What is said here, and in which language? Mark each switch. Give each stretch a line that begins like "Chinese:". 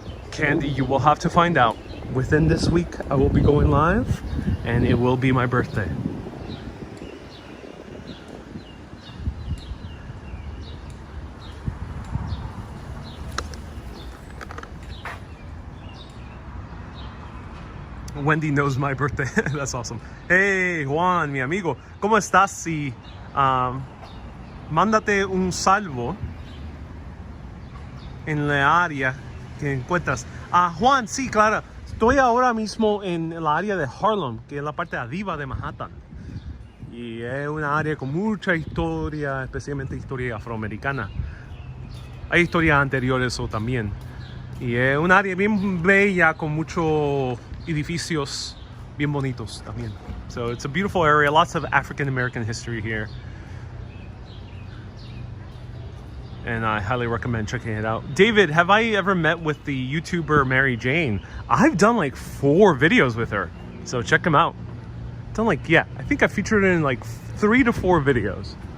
English: Candy, you will have to find out. Within this week, I will be going live, and it will be my birthday. Wendy knows my birthday. That's awesome. Hey,
Spanish: Juan, mi amigo. ¿Cómo estás? Si, mándate un salvo en la área que encuentras. Juan, sí, claro. Estoy ahora mismo en la área de Harlem, que es la parte arriba de Manhattan. Y es una área con mucha historia, especialmente historia afroamericana. Hay historias anteriores también. Y es una área bien bella con muchos edificios bien bonitos también.
English: So it's a beautiful area, lots of African American history here. And I highly recommend checking it out. David, have I ever met with the YouTuber Mary Jane? I've done like 4 videos with her. So check them out. I think I featured in like 3 to 4 videos.